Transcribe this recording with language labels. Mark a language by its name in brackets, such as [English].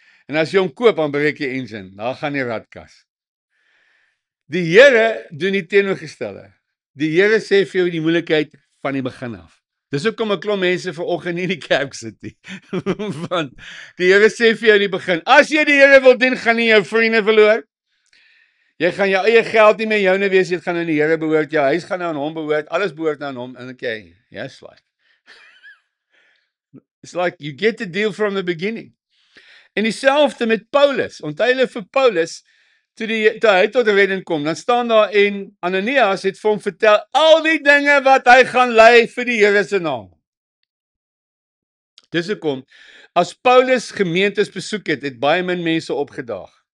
[Afrikaans] En as jy hom koop, dan breek jy engine, dan gaan die radkas. Die Here doen die teenoorgestelde. Die Here sê vir jou die moeilikheid van die begin af. Dis hoekom 'n klomp mense vanoggend nie in die kerk sit nie. Want die Here sê vir jou in die begin, as jy die Here wil dien, gaan jy jou vriende verloor. Jy gaan jou eie geld nie meer joune wees, dit gaan aan die Here behoort, jou huis gaan nou aan hom behoort, alles behoort nou aan hom, en okay, yes, like. [English] It's like you get the deal from the beginning. [Afrikaans] En dieselfde met Paulus, onthou julle vir Paulus, toe hy tot redding kom, dan staan daar en Ananias het vir hom vertel al die dinge wat hy gaan lei vir die Here se naam. Dis hoekom, as Paulus gemeentes besoek het baie min mense opgedaag.